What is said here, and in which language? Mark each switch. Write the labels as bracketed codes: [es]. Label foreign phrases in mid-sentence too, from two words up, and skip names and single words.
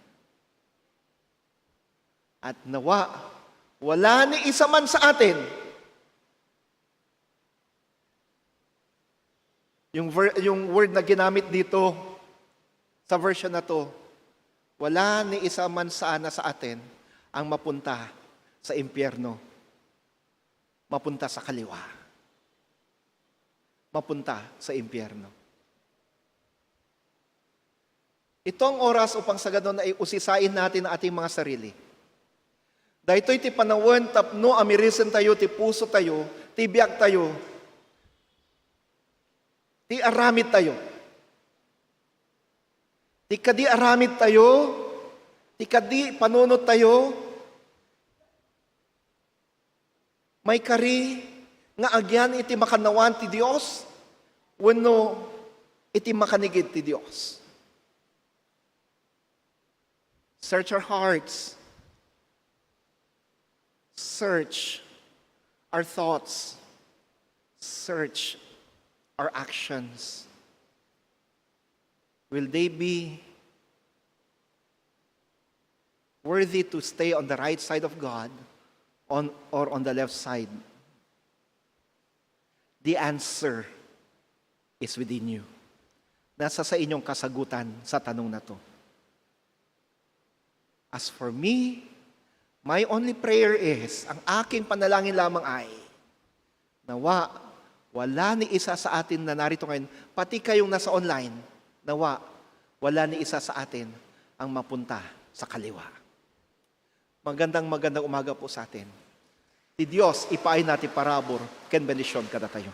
[tl] At nawa, wala ni isa man sa atin yung word na ginamit dito sa version na to, wala ni isa man sana sa atin ang mapunta sa impyerno. Mapunta sa kaliwa. Mapunta sa impyerno. Ito ang oras upang sa ganon ay usisain natin ang ating mga sarili. [ilo] Dahil ti panawin tapno amirisen tayo, ti puso tayo, ti biyak tayo, ti aramid tayo. Ti kadi aramid tayo, ti kadi panunot tayo, may kari nga agyan iti makanawan ti Dios, wenno iti makanigid ti Dios. [en] Search our hearts. Search our thoughts. Search our actions. Will they be worthy to stay on the right side of God or on the left side? The answer is within you. [tl] Nasa sa inyong kasagutan sa tanong na to. [en] As for me, my only prayer is, [tl] ang aking panalangin lamang ay, nawa, wala ni isa sa atin na narito ngayon, pati kayong nasa online, nawa, wala ni isa sa atin ang mapunta sa kaliwa. Magandang umaga po sa atin. [ilo] Ti Diyos, ipaay natin parabor, ken benisyon kada tayo.